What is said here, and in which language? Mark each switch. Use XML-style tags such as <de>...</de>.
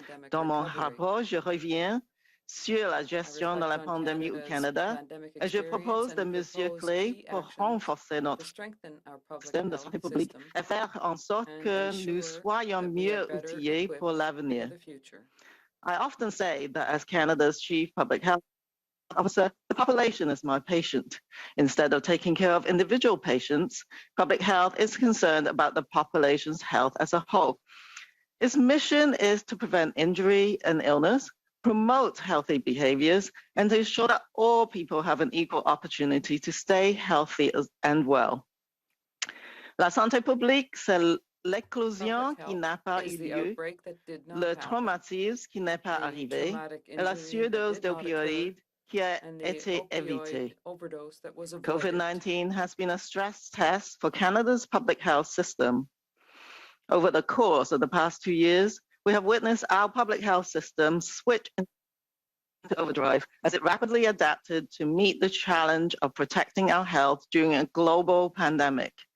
<fr>Dans mon rapport, je reviens sur la gestion de la pandémie au Canada et je propose des mesures clés pour renforcer notre système de santé publique et faire en sorte que nous soyons mieux outillés pour l'avenir.</fr> <en>I often say that as Canada's Chief Public Health Officer, the population is my patient. Instead of taking care of individual patients, public health is concerned about the population's health as a whole. Its mission is to prevent injury and illness, promote healthy behaviors, and to ensure that all people have an equal opportunity to stay healthy and well.</en> <fr>La santé publique, c'est l'éclosion qui n'a pas eu lieu, le traumatisme qui n'est pas arrivé, et la surdose d'opioïdes qui a été évitée.</fr> <en>COVID-19 has been a stress test for Canada's public health system. Over the course of the past 2 years, we have witnessed our public health system switch into overdrive as it rapidly adapted to meet the challenge of protecting our health during a global pandemic.</en>